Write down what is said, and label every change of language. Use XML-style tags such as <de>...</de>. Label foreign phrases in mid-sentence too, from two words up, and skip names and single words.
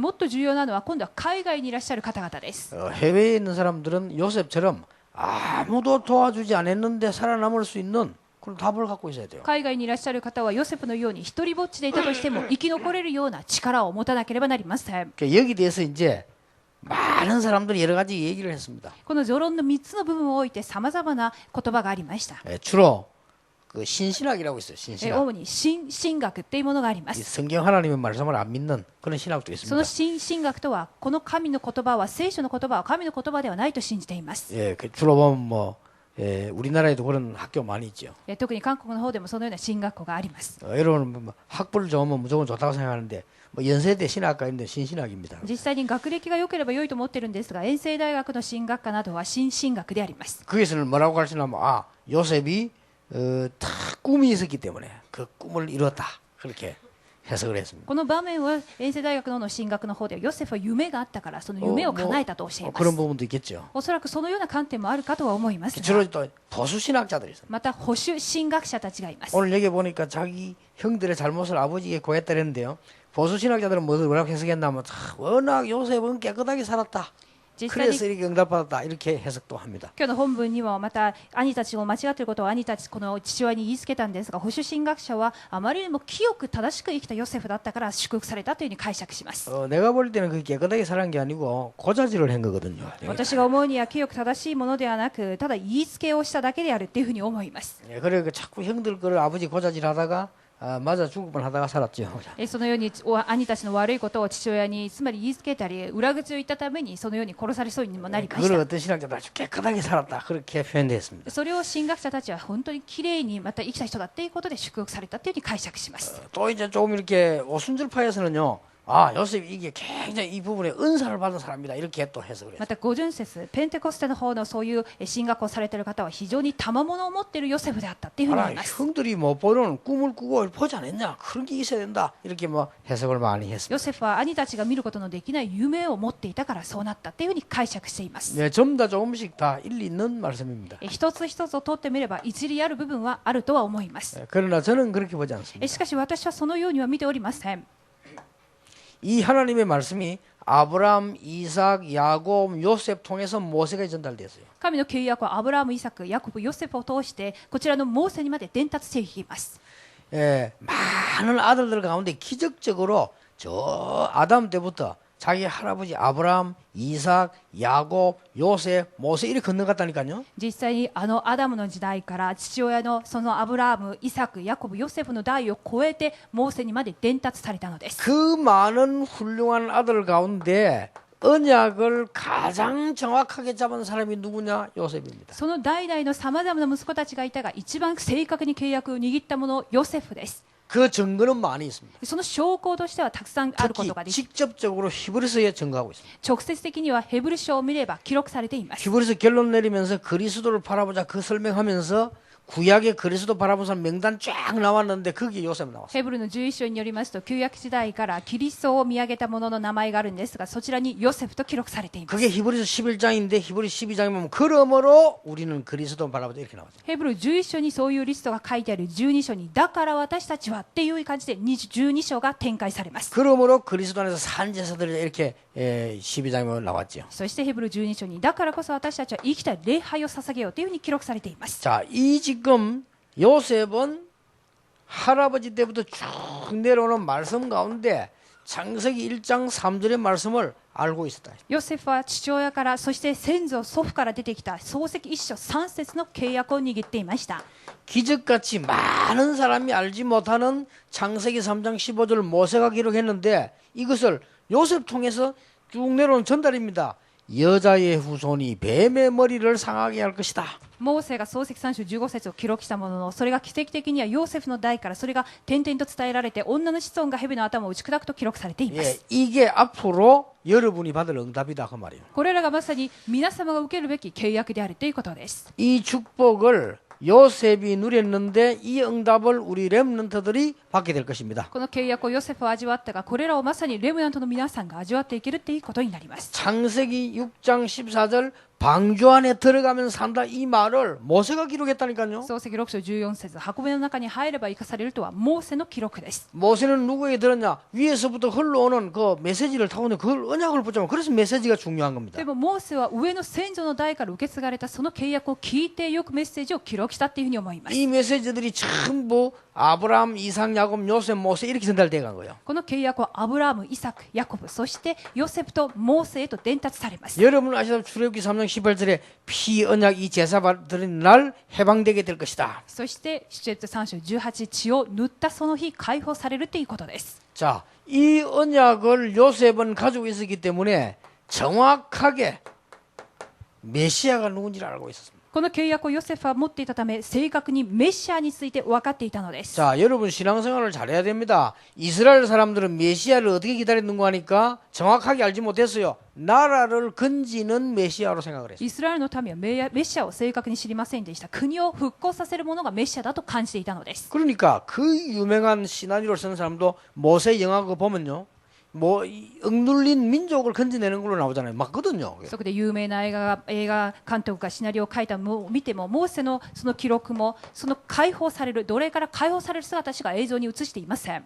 <ja>もっと重要なのは今度は海外にいらっしゃる方々です。</ja> <ko>해외에 있는 사람들은 요셉처럼 아무도 도와주지 않았는데 살아남을 수 있는 그런 답을 갖고 있어야 돼요.</ko> <ja>海外にいらっしゃる方はヨセフのように一人ぼっちでいたとしても生き残れるような力を持たなければなりません。</ja> <ko>여기 대해서 이제 많은 사람들이 여러 가지 얘기를 했습니다.</ko> <ja>この序論の3つの部分を置いて様々な言葉がありました。</ja> <ko>주로 그 신신학이라고 있어요. 신신학.</ko> <ja>主に神学っていうものがありま</ja> <ko>이</ko> <ja>す。</ja> <ko>성경 하나님의 말씀을 안 믿는 그런 신학도</ko> <ja>その</ja> <ko>있습니다.</ko> <ja>神学とはこの神の言葉は聖書の言葉は神の言葉ではないと信じています。</ja> <ko>예, 주로 보면 뭐 우리나라에도 그런 학교 많이 있죠.</ko> <ja>特に韓国の方でもそのような神学校があります。</ja> <ko>여러분은 뭐 학벌 좋으면 무조건 좋다고 생각하는데 뭐 연세대 신학과인데 신신학입니다.</ko> <ja>実際に学歴が良ければ良いと思っているんですが、延世大学の神学科などは神学であります。</ja> <ko>거기서는 뭐라고 가르치냐면 요셉이 다 꿈이 있었기 때문에 그 꿈을 이뤘다 그렇게 해석을 했습니다.</ko> <ja>この場面は延世大学の神学の方ではヨセフは夢があったからその夢を叶えたと教えます。</ja> <ko>그런 부분도 있겠죠.</ko> <ja>おそらくそのような観点もあるかとは思います</ja> <ko>주로</ko> <ja>が、</ja> <ko>또 보수 신학자들이 있습니다.</ko> <ja>また保守神学者たちがいます。</ja> <ko>오늘 여기 보니까 자기 형들의 잘못을 아버지에게 고했다는데요. 보수 신학자들은 뭐라고 해석했냐면 워낙 요셉은 깨끗하게 살았다.</ko> <ja>実際に</ja> <ko>그래서 이렇게 응답받았다 이렇게 해석도 합니다.</ko> <ja>今日の本文にもまた兄たちを間違っていることを兄たちこの父親に言いつけたんですが、保守神学者はあまりにも清く正しく生きたヨセフだったから祝福されたというふうに解釈します。</ja> <ko>내가 볼 때는 그 깨끗하게 살은 게 아니고 고자질을 한 거거든요.</ko> <ja>私が思うには清く正しいものではなく、ただ言いつけをしただけであるっていうふうに思います。</ja> <ko>그래 자꾸 형들 거를 아버지 고자질하다가 맞아 죽을 뻔하다가 살았죠.</ko> <ja>そのように兄たちの悪いことを父親につまり言いつけたり裏口を言ったためにそのように殺されそうにもなりまし</ja> <ko>그걸</ko> <ja>た。</ja> <ko>어떤 신학자들 아주 깨끗하게 살았다 그렇게 표현했습니다.</ko> <ja>それを神学者たちは本当にきれいにまた生きた人だっていうことで祝福されたというふうに解釈します。</ja> <ko>또 이제 조금 이렇게 오순절파에서는요 아, 요셉이 이게 굉장히 이 부분에 은사를 받은 사람이다. 이렇게 또 해석을 했어요.</ko> <ja>また五巡節ペンテコステの方のそういう神学をされている方は非常に賜物を持っているヨセフであったっていうふうに言</ja> <ko>알아,</ko> <ja>います。</ja> <ko>형들이 뭐 보는 꿈을 꾸고 보지 않았냐? 그런 게 있어야 된다. 이렇게 뭐 해석을 많이 했습니다.</ko> <ja>ヨセフは兄たちが見ることのできない夢を持っていたからそうなったっていうふうに解釈しています。</ja> <ko>네, 전부 다 조금씩 다 일리 있는 말씀입니다.</ko> <ja>一つ一つを取ってみれば一理ある部分はあるとは思います。</ja> <ko>네, 그러나 저는 그렇게 보지 않습니다.</ko> <ja>しかし私はそのようには見ておりません。</ja> <ko>이 하나님의 말씀이 아브람, 이삭, 야곱, 요셉 통해서 모세가 전달됐어요.</ko> <ja>神の契約はアブラハム、イサク、ヤコブ、ヨセフを通してこちらのモーセにまで伝達していきます。</ja> <ko>예, 많은 아들들 가운데 기적적으로 저 아담 때부터 자기 할아버지 아브람, 이삭, 야곱, 요셉, 모세 이렇게 건너갔다니까요. 実際にあのアダムの時代から父親のそのアブラハム、イサク、ヤコブ、ヨセフの代を超えてモーセにまで伝達されたのです。 그 많은 훌륭한 아들 가운데 언약을 가장 정확하게 잡은 사람이 누구냐? 요셉입니다.</ko> <ja>その代々のさまざまな息子たちがいたが一番正確に契約を握った者ヨセフです。</ja> <ko>그 증거는 많이 있습니다.</ko> <ja>その証拠としてはたくさんあるこ</ja> <ko>특히</ko> <ja>とができ</ja> <ko>직접적으로 히브리서에 증거하고 있습니다.</ko> <ja>直接的にはヘブル書を見れば記録されています。</ja> <ko>히브리서 결론 내리면서 그리스도를 바라보자 그 설명하면서 구약의 그리스도 바라본 사람 명단 쫙 나왔는데 거기에 요셉 나왔어요.</ko> <ja>ヘブルの11章によりますと旧約時代からキリストを見上げた者の名前があるんですがそちらにヨセフと記録されています。</ja> <ko>그게 히브리서 11장인데 히브리서 12장에 보면 그러므로 우리는 그리스도 바라보자 이렇게 나왔어요.</ko> <ja>ヘブル11章にそういうリストが書いてある12章にだから私たちはっていう感じで12章が展開されます。</ja> <ko>그러므로 그리스도 안에서 산 제사들이 이렇게 12장에 보면 나왔죠.</ko> <ja>そしてヘブル12章にだからこそ私たちは生きた礼拝を捧げようというふうに記録されています。</ja> <ko>자, 이 지금 요셉은 할아버지 때부터 쭉 내려오는 말씀 가운데 창세기 1장 3절의 말씀을 알고 있었다.</ko> <ja>ヨセフは父親からそして先祖祖父から出てきた創世記1章3節の契約を握っていました。</ja> <ko>기적같이 많은 사람이 알지 못하는 창세기 3장 15절 모세가 기록했는데 이것을 요셉 통해서 쭉 내려온 전달입니다. 여자의 후손이 뱀의 머리를 상하게 할 것이다.</ko> <ja>モーセが創世記3章15節を記録したもののそれが奇跡的にはヨーセフの代からそれが点々と伝えられて女の子孫が蛇の頭を打ち砕くと記録されていま</ja> <ko>예,</ko> <ja>す。</ja> <ko>이게 앞으로 여러분이 받을 응답이다 그 말이에요.</ko> <ja>これらがまさに皆様が受けるべき契約であるということです。</ja> <ko>이 축복을 요셉이 누렸는데 이 응답을 우리 렘넌트들이 받게 될 것입니다.</ko> <ja>この契約をヨセフは味わったがこれらをまさにレムナントの皆さんが味わっていけるっていうことになります。</ja> <ko>창세기 6장 14절 방주 안에 들어가면 산다 이 말을 모세가 기록했다니까요.</ko> <ja>創世記6章14節箱舟の中に入れば生かされるとはモーセの記録です。</ja> <ko>모세는 누구에게 들었냐? 위에서부터 흘러오는 그 메시지를 타고 있는 그 언약을 붙잡아. 그래서 메시지가 중요한 겁니다.</ko> <ja>でもモーセは上の先祖の代から受け継がれたその契約を聞いてよくメッセージを記録したっていうふうに思います。</ja> <ko>이 메시지들이 전부 아브라함, 이삭, 야곱, 요셉, 모세 이렇게 전달돼 간 거예요.</ko> <ja>この契約はアブラハム、イサク、ヤコブ、そしてヨセフとモーセへと伝達されます。</ja> <ko>여러분 아시다시피 출애굽기 3장 18절에 피 언약 이 제사 받는 날 해방되게 될 것이다.</ko> <ja>そして出エジプト3章18血を塗ったその日解放されるということです。</ja> <ko>자, 이 언약을 요셉은 가지고 있었기 때문에 정확하게 메시아가 누군지를 알고 있었습니다. この契約をヨセフは持っていたため正確にメシアについて分かっていたのです。 자, 여러분 신앙생활을 잘해야 됩니다. 이스라엘 사람들은 메시아를 어떻게 기다리는가 하니까 정확하게 알지 못했어요. 나라를 건지는 메시아로 생각을 했어요.</ko> <ja>イスラエルの民はメシアを正確に知りませんでした。国を復興させるものがメシアだと感じていたのです。</ja> <ko>그러니까 그 유명한 시나리오를 쓰는 사람도 모세 영화 그거 보면요. 뭐 억눌린 민족을 건져내는 걸로 나오잖아요. 맞거든요.</ko> <ja>そこで有名な映画監督がシナリオを書いたのを見てもモーセのその記録もその解放される奴隷から解放される姿しか映像に映していません。</ja>